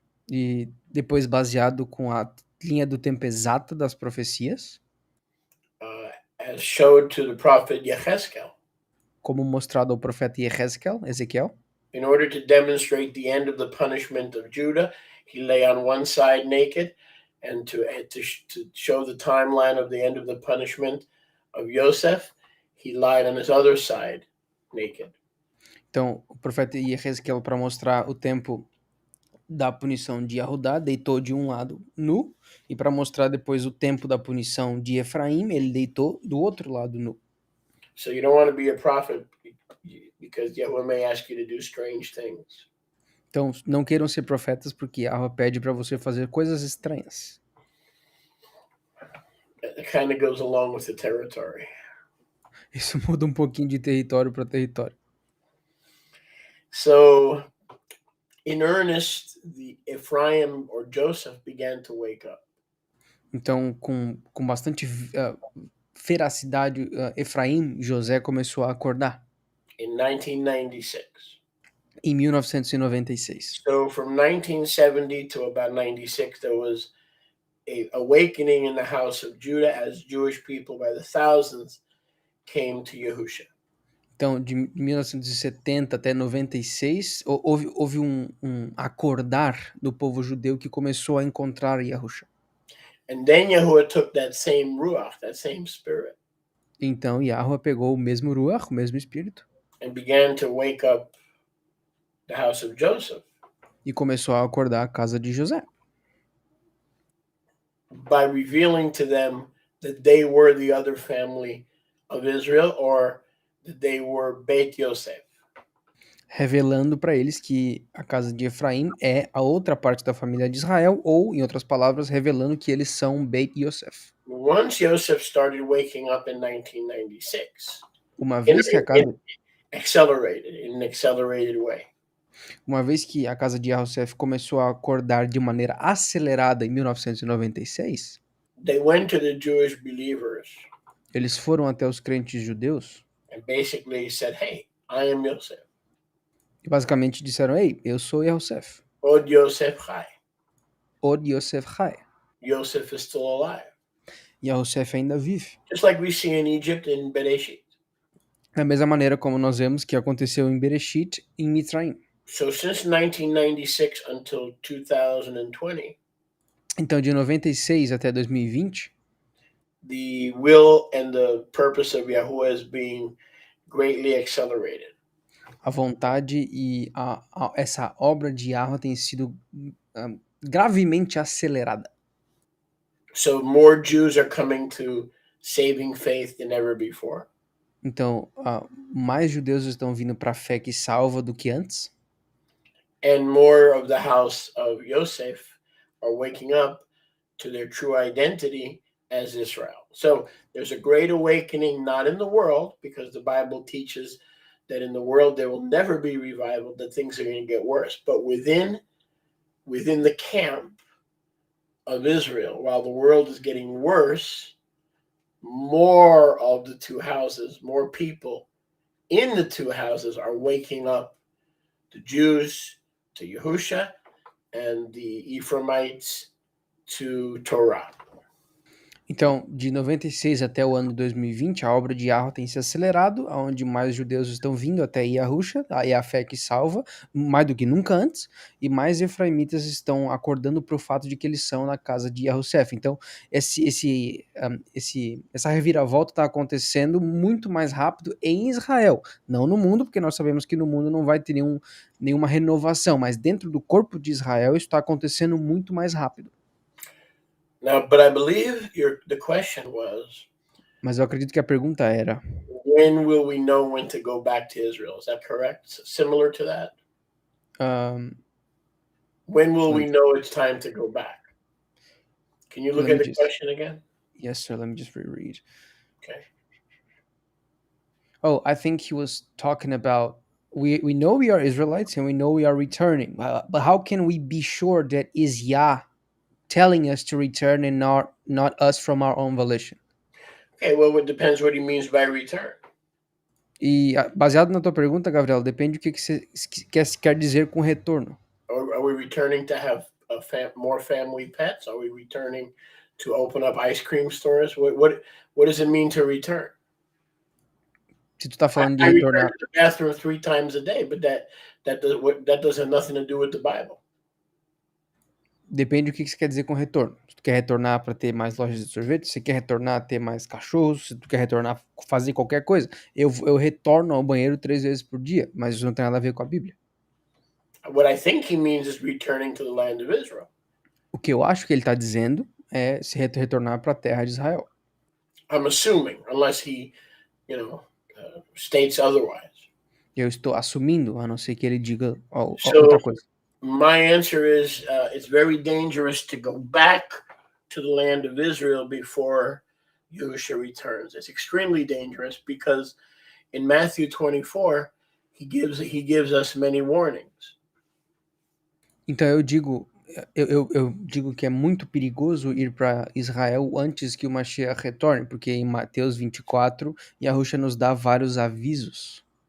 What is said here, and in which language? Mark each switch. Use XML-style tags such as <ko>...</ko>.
<pt>E depois baseado com a linha do tempo exata das profecias.</pt> <en>As showed to the prophet Yechezkel.</en> <pt>Como mostrado ao profeta Ezequiel.</pt> <en>In order to demonstrate the end of the punishment of Judah, he lay on one side naked, and to show the timeline of the end of the punishment of Joseph, he lied on his other side naked.</en> <pt>Então, o profeta Ezequiel, para mostrar o tempo da punição de Yahudá, deitou de um lado nu, e para mostrar depois o tempo da punição de Efraim, ele deitou do outro lado nu.</pt> <en>So you don't want to be a prophet because Yahweh may ask you to do strange things.</en> <pt>Então, não queiram ser profetas porque Yahweh pede para você fazer coisas estranhas.</pt> <en>It kind of goes along with the territory.</en> <pt>Isso muda um pouquinho de território para território.</pt> <en>So, in earnest, the Ephraim or Joseph began to wake up.</en> <pt>Então, com bastante feracidade, Efraim, José, começou a acordar.</pt> <en>In 1996.</en> <pt>Em 1996.</pt> <en>So, from 1970 to about 96, there was a awakening in the house of Judah as Jewish people by the thousands came to Yahusha.</en> <pt>Então, de 1970 até 96, houve um acordar do povo judeu que começou a encontrar Yahusha.</pt> <en>And then Yahuwah took that same ruach, that same spirit.</en> <pt>Então, Yahweh pegou o mesmo ruach, o mesmo espírito.</pt> <en>And began to wake up the house of Joseph.</en> <pt>E começou a acordar a casa de José.</pt> <en>By revealing to them that they were the other family of Israel, or that they were Beit Yosef.</en> <pt>Revelando para eles que a casa de Efraim é a outra parte da família de Israel, ou, em outras palavras, revelando que eles são Beit Yosef.</pt> <en>Once Yosef started waking up in 1996,</en> <pt>uma vez que a casa</pt> <en>in an accelerated way.</en> <pt>Uma vez que a casa de Yosef começou a acordar de maneira acelerada em 1996,</pt> <en>they went to the Jewish believers.</en> <pt>Eles foram até os crentes judeus.</pt> <en>And basically said, "Hey, I am Yosef."</en> <pt>E basicamente disseram: "Ei, eu sou Yosef.</pt> <he>Od Yosef Chai. Od Yosef Chai.</he> <en>Yosef is still alive.</en> <pt>Yosef ainda vive."</pt> <en>Just like we see in Egypt in Bereshit.</en> <pt>Da mesma maneira como nós vemos que aconteceu em Bereshit, em Mitzrayim.</pt> <en>So since 1996 until 2020,</en> <pt>então de 96 até 2020,</pt> <en>the will and the purpose of Yahuwah is being greatly accelerated.</en> <pt>A vontade e essa obra de Yahweh tem sido gravemente acelerada.</pt> <en>So more Jews are coming to saving faith than ever before.</en> <pt>Então, mais judeus estão vindo para a fé que salva do que antes.</pt> <en>And more of the house of Yosef are waking up to their true identity as Israel. So there's a great awakening, not in the world, because the Bible teaches that in the world there will never be revival, that things are going to get worse. But within the camp of Israel, while the world is getting worse, more of the two houses, more people in the two houses are waking up, the Jews to Yahusha and the Ephraimites to Torah.</en> <pt>Então, de 96 até o ano 2020, a obra de Yahweh tem se acelerado, onde mais judeus estão vindo até Yahusha, é a fé que salva, mais do que nunca antes, e mais efraimitas estão acordando para o fato de que eles são na casa de Yahussef. Então, essa reviravolta está acontecendo muito mais rápido em Israel, não no mundo, porque nós sabemos que no mundo não vai ter nenhuma renovação, mas dentro do corpo de Israel isso está acontecendo muito mais rápido.</pt> <en>Now, but I believe the question was,</en> <pt>Mas eu acredito que a pergunta era:</pt> <en>when will we know when to go back to Israel? Is that correct? Similar to that? When will we know it's time to go back? Can you look at the question again? Yes, sir. Let me just reread. Okay. Oh, I think he was talking about we know we are Israelites and we know we are returning, but how can we be sure that is Yah telling us to return and not us from our own volition? Okay, well, it depends what he means by return.</en> <pt>E baseado na tua pergunta, Gabriel, depende do que você quer dizer com retorno.</pt> <en>Are we returning to have more family pets? Are we returning to open up ice cream stores? What does it mean to return?</en> <pt>Se tu tá falando de</pt> <en>I</en> <pt>retornar,</pt> <en>return to the bathroom 3 times a day, but that does have nothing to do with the Bible.</en> <pt>depende do que você quer dizer com retorno. Se tu quer retornar para ter mais lojas de sorvete, se quer retornar a ter mais cachorros, se tu quer retornar a fazer qualquer coisa, eu retorno ao banheiro 3 vezes por dia, mas isso não tem nada a ver com a Bíblia.</pt> <en>What I think he means is returning to the land of Israel.</en> <pt>O que eu acho que ele está dizendo é se retornar para a terra de Israel.</pt> <en>I'm assuming, unless he, states otherwise.</en> <pt>Eu estou assumindo, a não ser que ele diga outra coisa.</pt> <en>My answer is it's very dangerous to go back to the land of Israel before Yahushua returns. It's extremely dangerous because in Matthew 24, he gives us many warnings.</en> <pt>Então eu digo que é muito perigoso ir para Israel antes que o Mashiach retorne, porque em Mateus 24, Yahushua nos dá vários avisos.</pt>